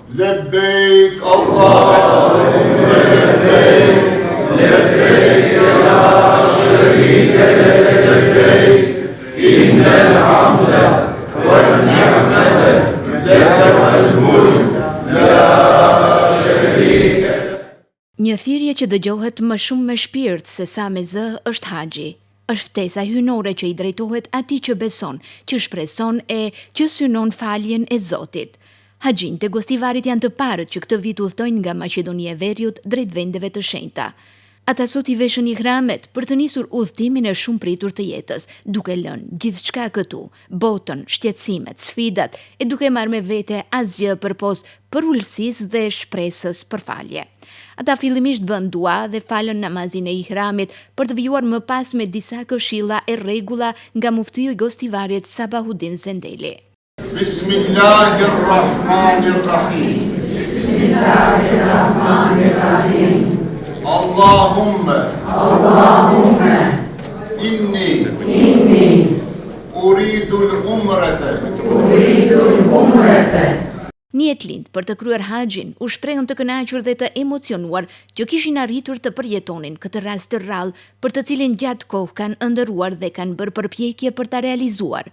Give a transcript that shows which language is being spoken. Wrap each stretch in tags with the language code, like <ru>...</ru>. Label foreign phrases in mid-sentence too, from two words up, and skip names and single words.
<ar>لبيك اللهم لبيك لبيك لا شريك لك لبيك إن الحمد والنعمة لك والملك لا شريك لك.</ar> <sq>Një thirrje që dëgjohet më shumë me shpirt se sa me zë është haxhi. Është ftesa hyjnore që i drejtohet atij që beson, që shpreson e që synon faljen e Zotit. Haxhinjtë e Gostivarit janë të parët që këtë vit udhtojnë nga Maqedonia e Veriut drejt vendeve të shenjta. Ata sot i veshën ihramet për të nisur udhtimin e shumë pritur të jetës, duke lënë gjithçka këtu, botën, shqetësimet, sfidat, e duke marrë me vete asgjë përpos përullësisë dhe shpresës për falje. Ata fillimisht bën dua dhe falën namazin e ihramit për të vijuar më pas me disa këshilla e rregulla nga muftiju i Gostivarit Sabahudin Zendeli.</sq> <ar>بسم الله الرحمن الرحيم. بسم الله الرحمن الرحيم. اللهم إني أريد العمرة.</ar> <sq>Njet lind për të kryer haxhin u shprehën të kënaqur dhe të emocionuar që kishin arritur të përjetonin këtë rast të rrallë për të cilin gjatë kohë kanë ëndërruar dhe kanë bërë përpjekje për ta realizuar.</sq>